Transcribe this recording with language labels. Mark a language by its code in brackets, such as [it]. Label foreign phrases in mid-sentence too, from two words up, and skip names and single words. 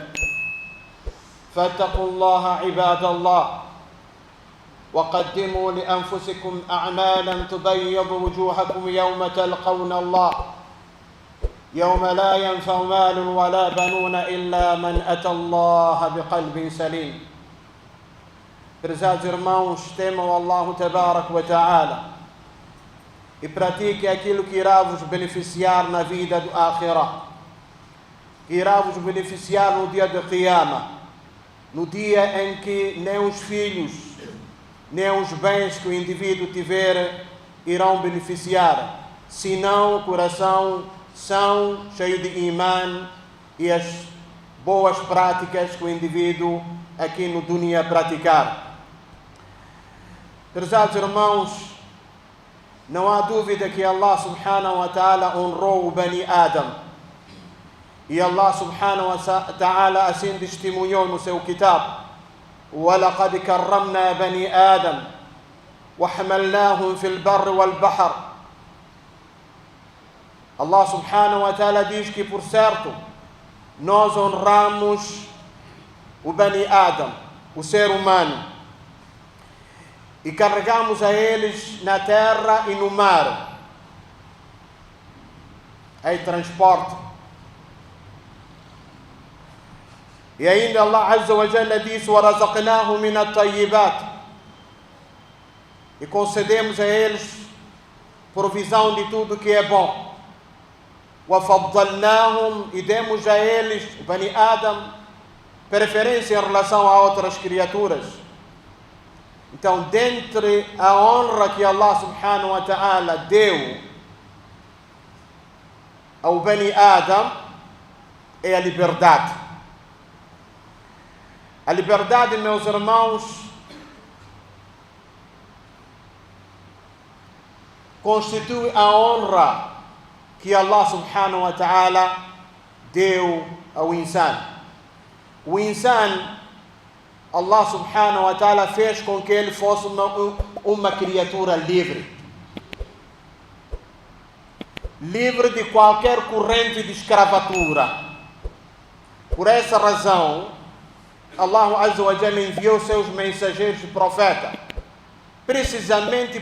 [ar] فاتقوا الله عباد الله، وقدموا لأنفسكم أعمالا تبيض وجوهكم يوم تلقون الله، يوم لا ينفع مال ولا بنون إلا من أتى الله بقلب سليم. [pt] Prezados irmãos, temam [ar] الله تبارك وتعالى [pt] e pratiquem aquilo que irá vos beneficiar na vida do Akhirah, que irá vos beneficiar no dia de Qiyamah, no dia em que nem os filhos nem os bens que o indivíduo tiver irão beneficiar, senão o coração são cheio de imã e as boas práticas que o indivíduo aqui no dunya praticar. Prezados irmãos, não há dúvida que [ar] الله سبحانه وتعالى [pt] honrou o [ar] بني آدم, [pt] e [ar] الله سبحانه وتعالى [pt] assim testemunhou no seu kitab: [ar] وَلَقَدْ كَرَّمْنَا بَنِي آدَمَ وَحَمَلْنَاهُمْ فِي الْبَرِّ وَالْبَحْرِ. الله سبحانه وتعالى [pt] diz que, por certo, nós honramos o [ar] بني آدم, [pt] o ser humano, e carregamos a eles na terra e no mar, aí transporte. E ainda [ar] الله عز وجل [pt] disse: [ar] وَرَزَقْنَاهُ مِنَ الطَّيِّبَاتِ, [pt] e concedemos a eles provisão de tudo que é bom. وَفَضَّلْنَاهُمْ, e demos a eles, o [ar] بني آدم, [pt] preferência em relação a outras criaturas. Então, dentre a honra que [ar] الله سبحانه وتعالى [pt] deu ao [ar] بني آدم [pt] é a liberdade. A liberdade, meus irmãos, constitui a honra que [ar] الله سبحانه وتعالى [pt] deu ao insan. O insan, [ar] الله سبحانه وتعالى [pt] fez com que ele fosse uma criatura livre. Livre de qualquer corrente de escravatura. Por essa razão, [ar] الله عز وجل [pt] enviou seus mensageiros e profetas precisamente